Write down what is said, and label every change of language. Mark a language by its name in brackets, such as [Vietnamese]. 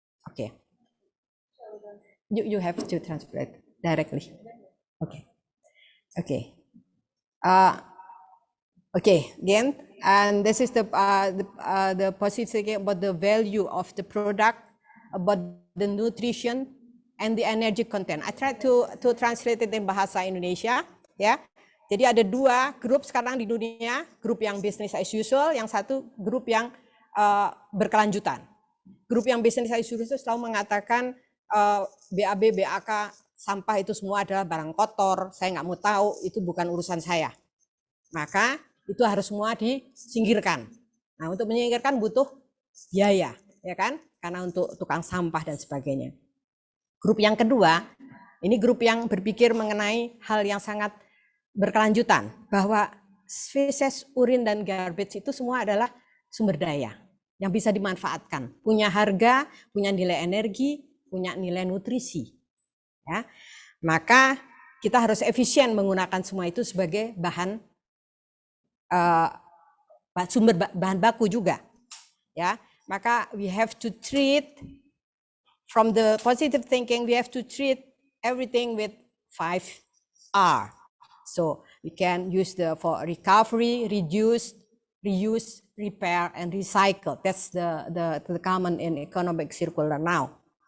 [English] Okay. You have to translate directly. Okay. Okay. Okay, again, and this is the positive thinking about the value of the product, about the nutrition and the energy content. I try to translate it in bahasa Indonesia, ya. [Indonesian] Jadi ada dua grup sekarang di dunia, grup yang business as usual, yang satu grup yang berkelanjutan. Grup yang business as usual selalu mengatakan BAB, BAK, sampah itu semua adalah barang kotor, saya nggak mau tahu, itu bukan urusan saya. Maka itu harus semua disingkirkan. Nah, untuk menyingkirkan butuh biaya, ya kan? Karena untuk tukang sampah dan sebagainya. Grup yang kedua, ini grup yang berpikir mengenai hal yang sangat berkelanjutan, bahwa feces, urin, dan garbage itu semua adalah sumber daya yang bisa dimanfaatkan, punya harga, punya nilai energi, punya nilai nutrisi. Ya, maka kita harus efisien menggunakan semua itu sebagai bahan sumber bahan baku juga, ya. [English] Maka we have to treat from the positive thinking, we have to treat everything with 5R. So we can use for recovery, reduce, reuse, repair, and recycle. That's the common in economic circular now.